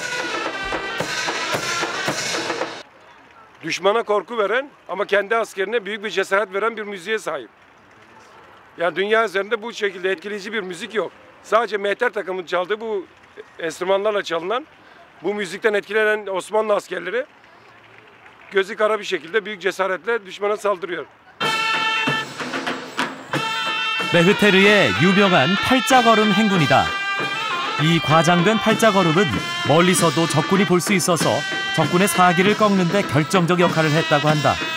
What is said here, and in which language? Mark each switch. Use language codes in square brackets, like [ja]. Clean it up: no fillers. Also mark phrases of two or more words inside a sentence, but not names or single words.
[tr] Düşmana korku veren ama kendi askerine büyük bir cesaret veren bir müziğe sahip. Yani dünya üzerinde bu şekilde etkileyici bir müzik yok. Sadece mehter takımının çaldığı bu enstrümanlarla çalınan, bu müzikten etkilenen Osmanlı askerleri gözü kara bir şekilde büyük cesaretle düşmana saldırıyor. [ko] 메흐테르의 유명한 팔자걸음 행군이다. 이 과장된 팔자걸음은 멀리서도 적군이 볼 수 있어서 적군의 사기를 꺾는 데 결정적 역할을 했다고 한다.